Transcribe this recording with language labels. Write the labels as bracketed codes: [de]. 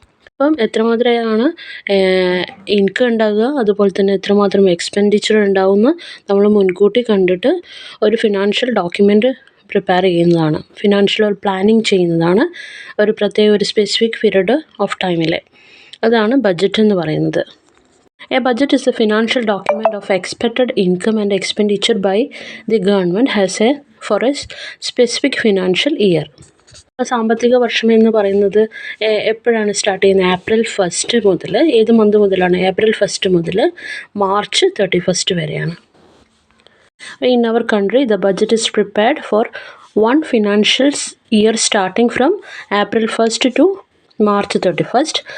[ml] അപ്പം എത്രമാത്രമാണ് ഇൻകം ഉണ്ടാകുക, അതുപോലെ തന്നെ എത്രമാത്രം എക്സ്പെൻഡിച്ചർ ഉണ്ടാവുമെന്ന് നമ്മൾ മുൻകൂട്ടി കണ്ടിട്ട് ഒരു ഫിനാൻഷ്യൽ ഡോക്യുമെൻ്റ് പ്രിപ്പയർ ചെയ്യുന്നതാണ്, ഫിനാൻഷ്യൽ പ്ലാനിങ് ചെയ്യുന്നതാണ് ഒരു പ്രത്യേക ഒരു സ്പെസിഫിക് പീരീഡ് ഓഫ് ടൈമിൽ. അതാണ് ബഡ്ജറ്റ് എന്ന് പറയുന്നത്. [en] A budget is a financial document of expected income and expenditure by the government for a specific financial year. [ml] സാമ്പത്തിക വർഷം എന്ന് പറയുന്നത് എപ്പോഴാണ് സ്റ്റാർട്ട് ചെയ്യുന്നത്? April 1 മുതൽ, ഏത് മന്ത് മുതലാണ്? April 1 മുതൽ March 31 വരെയാണ്. [en] In our country, the budget is prepared for one financial year starting from April 1 to March 31.